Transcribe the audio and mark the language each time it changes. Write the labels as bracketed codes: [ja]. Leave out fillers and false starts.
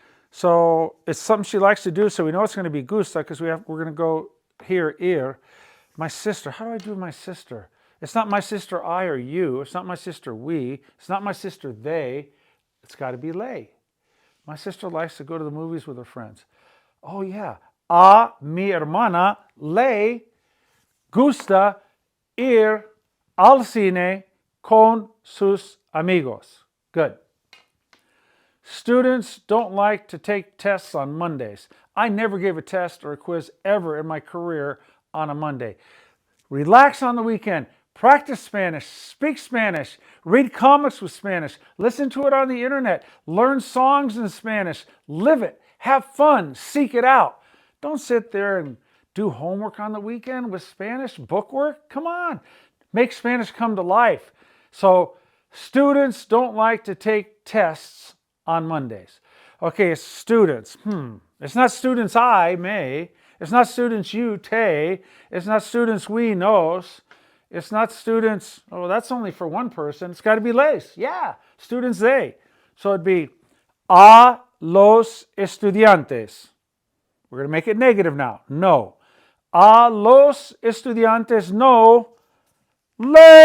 [en] So it's something she likes to do, so we know it's going to be gusta because we're going to go here, ir. My sister, how do I do my sister? It's not my sister I or you. It's not my sister we. It's not my sister they. It's got to be le. My sister likes to go to the movies with her friends. Oh yeah. [es] A mi hermana le gusta ir al cine con sus amigos. [en] Good. Students don't like to take tests on Mondays. I never gave a test or a quiz ever in my career on a Monday. Relax on the weekend. Practice Spanish, speak Spanish, read comics with Spanish, listen to it on the internet, learn songs in Spanish, live it, have fun, seek it out. Don't sit there and do homework on the weekend with Spanish, bookwork. Come on, make Spanish come to life. So students don't like to take tests on Mondays. Okay, it's students. It's not students I, may. It's not students you, te. It's not students we, nos. It's not students, oh, that's only for one person. It's got to be les. Yeah, students they. So it'd be [es] a los estudiantes. [en] We're going to make it negative now. No. [es] A los estudiantes no les.